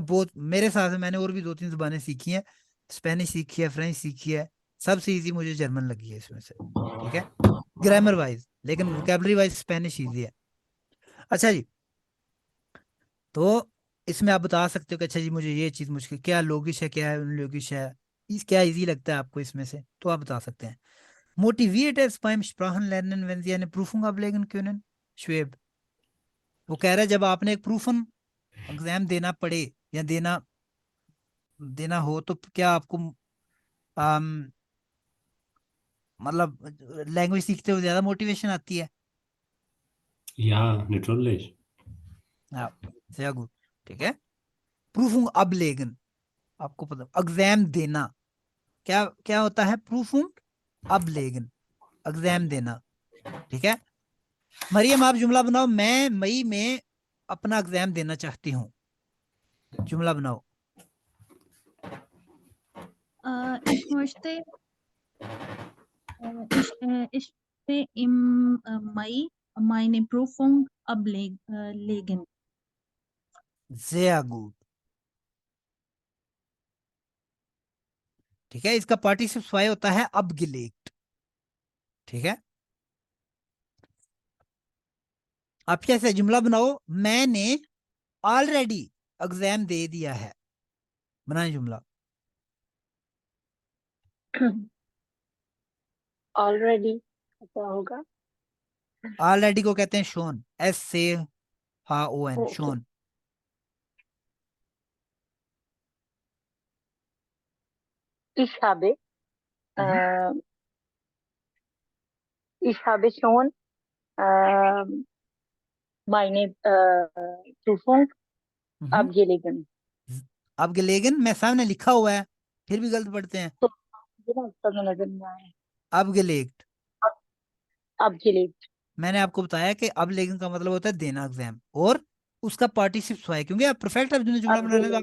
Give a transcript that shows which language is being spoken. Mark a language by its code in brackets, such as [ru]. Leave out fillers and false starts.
[hi] बहुत मेरे साथ है, मैंने और भी 2-3 जुबानें सीखी हैं. स्पेनिश सीखी है, फ्रेंच सीखी है, सबसे इजी मुझे जर्मन लगी है इसमें से. ठीक है. ग्रामर वाइज, लेकिन वोकैबुलरी वाइज स्पेनिश इजी है. अच्छा जी. तो इसमें आप बता सकते हो कि अच्छा जी मुझे ये चीज मुश्किल, क्या लोगिश है, क्या अनलोगिश है, क्या इजी लगता है आपको इसमें से, तो आप बता सकते हैं. [de] Motiviert es beim Sprachenlernen, wenn Sie eine Prüfung ablegen können? Schweb. [hi] वो कह रहा है जब आपने एक प्रूफन एग्जाम देना पड़े या देना देना हो तो क्या आपको मतलब लैंग्वेज सीखते हुए ज्यादा मोटिवेशन आती है? [de] Ja, natürlich. [hi] हाँ, [de] sehr gut. [hi] ठीक है. प्रूफुंग अबलेगन, आपको पता एग्जाम देना क्या क्या होता है? प्रूफुंग अबलेगन, एग्जाम देना. ठीक है. मरियम आप जुमला बनाओ, मैं मई में अपना एग्जाम देना चाहती हूँ. जुमला बनाओ. [de] Ich möchte, ich möchte im Mai meine Prüfung ablegen. sehr gut. [hi] ठीक है. इसका पार्टिसिपल फाई होता है abgelegt. ठीक है. आप कैसे जुमला बनाओ, मैंने ऑलरेडी एग्जाम दे दिया है, बनाए जुमला। ऑलरेडी क्या होगा? ऑलरेडी को कहते हैं शोन, एस से हा O N, okay. Shown. [de] Ich habe हम्म, äh, ich habe schon äh, meine Prüfung हम्म। abgelegen. [hi] अब लेकिन मैं सामने लिखा हुआ है, फिर भी गलत पढ़ते हैं। तो ये ना उसका में नजर नहीं आया। अब गेलेक्ट, [de] Abgelegt. [hi] मैंने आपको बताया कि अब लेकिन का मतलब होता है देना एग्जाम, और उसका पार्टिसिप है, क्योंकि आप परफेक्ट अब जुमला बना रहे हैं तो आपने